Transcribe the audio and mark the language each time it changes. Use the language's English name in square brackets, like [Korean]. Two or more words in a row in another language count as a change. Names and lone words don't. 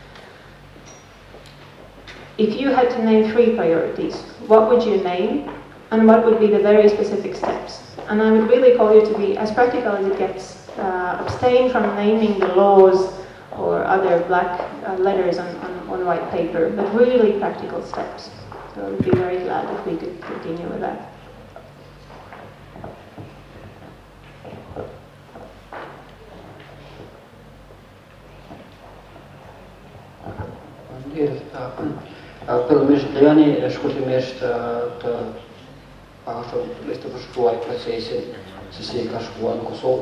[English] If you had to name 3 priorities, what would you name, and what would be the very specific steps? And I would really call you to be as practical as it gets. Abstain from naming the laws or other black letters on white paper, but really practical steps. So I would be very glad if we could continue with that. [Albanian] Filmisht Lejani shkurtimisht të të përshkruaj procesin se si ka shkuar në Kosovë.